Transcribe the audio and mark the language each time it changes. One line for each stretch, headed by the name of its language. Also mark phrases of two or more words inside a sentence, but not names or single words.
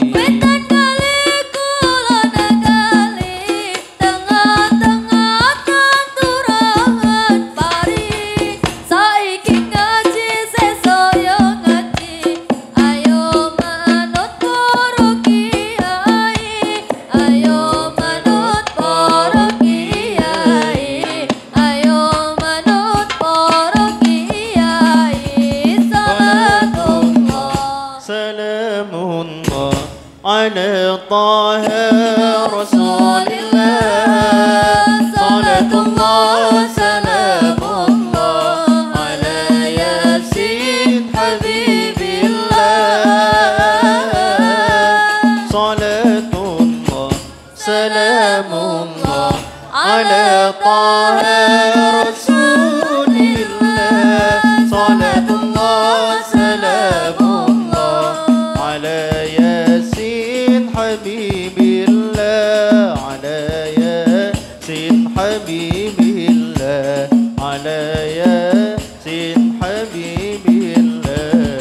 Javanese: wetan kali kulon kali tengah-tengah tanturahan pari saiki ngaji sesuk yo ngaji ayo manut guru kiai ayo manut para kiai ayo manut para kiai salatullah
Arabic: سلام الله على طه رسول الله صلاة الله سلام الله على ياسين حبيب الله صلاة الله سلام الله على طه رسول الله صلاة الله سلام الله على ياسين حبيب الله على ياسين حبيب الله على ياسين حبيب الله